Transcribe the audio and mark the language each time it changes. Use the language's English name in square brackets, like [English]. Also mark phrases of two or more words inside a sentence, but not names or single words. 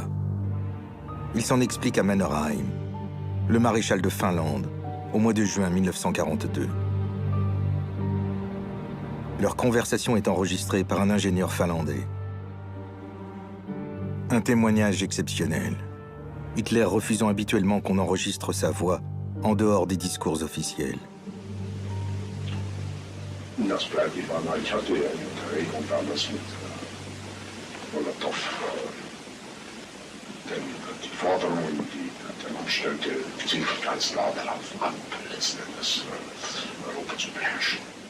[French] Il s'en explique à Mannerheim, le maréchal de Finlande, au mois de juin 1942. Leur conversation est enregistrée par un ingénieur finlandais. Un témoignage exceptionnel. Hitler refusant habituellement qu'on enregistre sa voix en dehors des discours officiels. [German] Das bleibt die Wahrheit. Ich hatte ja eine Unterredung damals mit Molotow. Denn die Forderungen, die der Mann stellte, zielten ganz klar darauf ab, letzten Endes Europa zu beherrschen.